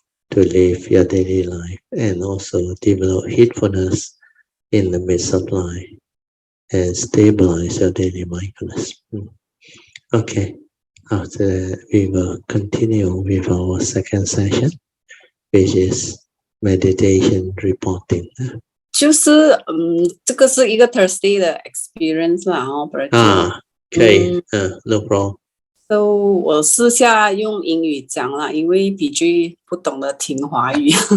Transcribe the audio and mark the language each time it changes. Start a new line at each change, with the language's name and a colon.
English: to live your daily life and also develop heedfulness in the midst of life and stabilize your daily mindfulness. Okay, after that, we will continue with our second session, which is meditation reporting.
Chinese: 就是这个是一个 Thursday 的 experience 啦可以，
English: no problem.
Chinese: So 我试下用英语讲啦，因为 PG 不懂得听华语。